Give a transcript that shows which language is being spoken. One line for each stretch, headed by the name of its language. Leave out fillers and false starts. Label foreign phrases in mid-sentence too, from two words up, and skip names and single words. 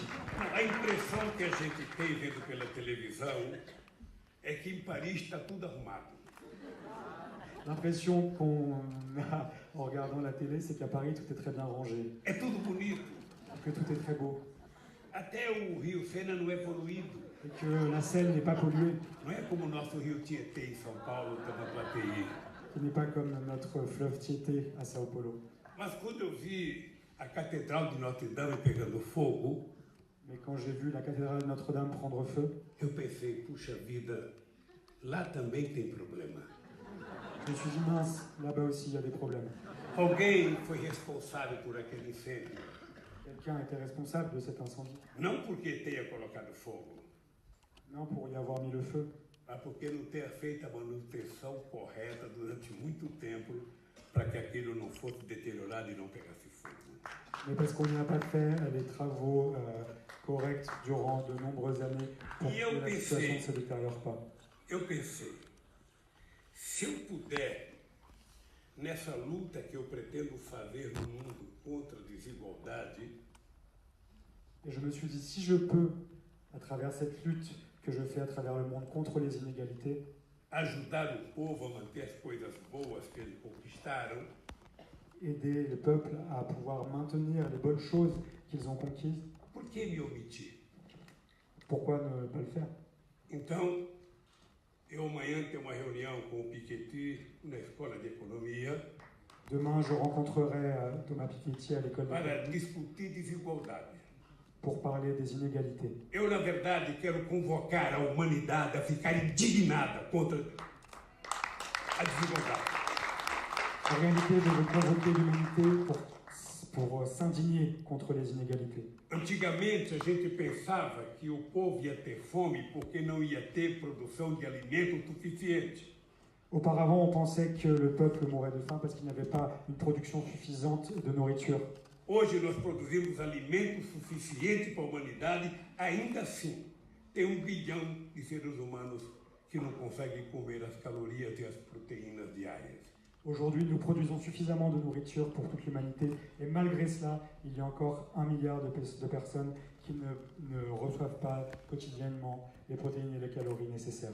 Portuguese: A impressão que a gente tem vendo pela televisão é que em Paris está tudo arrumado.
French: L'impression qu'on a en regardant la télé, c'est qu'à Paris, tout est très bien rangé,
Portuguese: É tudo bonito.
French: que tout est très beau,
Portuguese: Até o Rio Sena não é poluído.
French: et que la Seine n'est pas polluée,
Portuguese: Não é como o nosso Rio Tietê em São Paulo, Tamanduateí.
French: qui n'est pas comme notre fleuve Tietê à Sao Paulo.
Portuguese: Mas quando eu vi a Catedral de Notre Dame pegando fogo,
French: Mais quand j'ai vu la cathédrale de Notre-Dame prendre feu,
Portuguese: eu pensei, puxa vida, lá também tem problema.
French: je me suis dit, mince, là-bas aussi il y a des problèmes.
Portuguese: Alguém foi responsável por aquele incêndio.
French: Quelqu'un était responsable de cet incendie.
Portuguese: Não porque tenha colocado fogo,
French: Non pour y avoir mis le feu,
Portuguese: mas porque não tenha feito a manutenção correta durante muito tempo para que aquilo não fosse deteriorado e não pegasse fogo.
French: mais parce qu'on n'a pas fait les travaux corrects durant de nombreuses années pour que la situation ne se détériore pas.
Portuguese: Eu pensei, se eu puder, nessa luta que eu pretendo fazer no mundo contra a desigualdade,
French: Et je me suis dit, si je peux, à travers cette lutte que je fais à travers le monde contre les inégalités,
Portuguese: ajudar o povo a manter as coisas boas que eles conquistaram,
French: aider le peuple à pouvoir maintenir les bonnes choses qu'ils ont conquises,
Portuguese: por que me omitir?
French: pourquoi ne pas le faire?
Portuguese: Então, eu amanhã tenho uma reunião com o Piketty na Escola de Economia
French: Demain, je rencontrerai Thomas Piketty à l'école
Portuguese: para
French: d'économie
Portuguese: discutir desigualdade.
French: pour parler des inégalités.
Portuguese: Eu, na verdade, quero convocar a humanidade a ficar indignada contra a desigualdade.
French: En réalité, je veux convoquer l'humanité pour s'indigner contre les inégalités.
Portuguese: Antigamente, a gente pensava que o povo ia ter fome porque não ia ter produção de alimento suficiente.
French: Auparavant, on pensait que le peuple mourrait de faim parce qu'il n'avait pas une production suffisante de nourriture.
Portuguese: Hoje nós produzimos alimentos suficientes para a humanidade, ainda assim tem 1 bilhão de seres humanos que não conseguem comer as calorias e as proteínas diárias.
French: Aujourd'hui, nous produisons suffisamment de nourriture pour toute l'humanité et malgré cela, il y a encore 1 milliard de personnes qui ne reçoivent pas quotidiennement les protéines et les calories nécessaires.